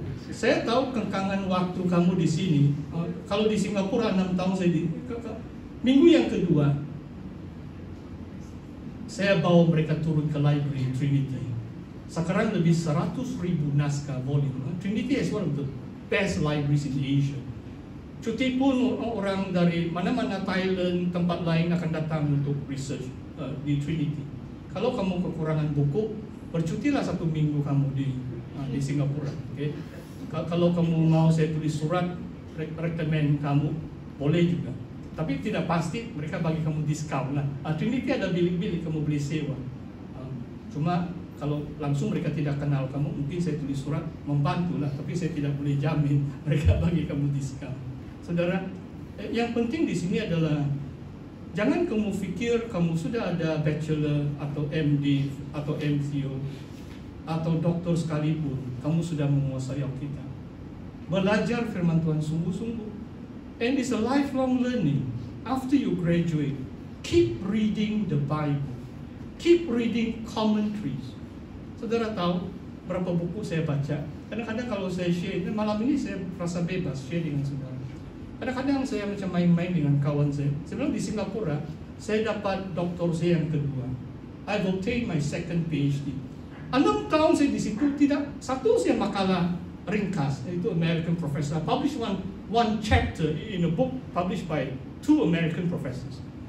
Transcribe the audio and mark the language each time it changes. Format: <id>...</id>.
<ms>Saya tahu kengkangan waktu kamu di sini. Kalau di Singapura 6 tahun saya minggu yang kedua saya bawa mereka turun ke library Trinity. Sekarang lebih 100,000 naskah volume.</ms> <en>Trinity is one of the best libraries in Asia.</en> <ms>Cuti pun orang dari mana-mana Thailand, tempat lain akan datang untuk research di Trinity. Kalau kamu kekurangan buku, bercutilah 1 minggu kamu di Singapura. Okay? Kalau kamu mau saya tulis surat rekomen kamu, boleh juga. Tapi tidak pasti mereka bagi kamu diskon lah. Trinity ada bilik-bilik kamu beli sewa. Cuma kalau langsung mereka tidak kenal kamu, mungkin saya tulis surat membantu lah, tapi saya tidak boleh jamin mereka bagi kamu diskon. Saudara, yang penting di sini adalah jangan kamu pikir kamu sudah ada bachelor atau MD atau MPhil atau doktor sekalipun, kamu sudah menguasai Alkitab. Belajar firman Tuhan sungguh-sungguh.</ms> <en>And it's a lifelong learning. After you graduate, keep reading the Bible. Keep reading commentaries.</en> <ms>Saudara tahu berapa buku saya baca? Kadang-kadang kalau saya share, malam ini saya merasa bebas share dengan saudara. Kadang-kadang saya macam main-main dengan kawan saya. Sebelum di Singapura, saya dapat doktor saya yang kedua.</ms> <en>I've obtained my second PhD.</en> <ms>6 tahun saya di situ, tidak satu saya makalah ringkas, itu American professor.</ms> <en>Published one chapter in a book published by 2 American professors.</en>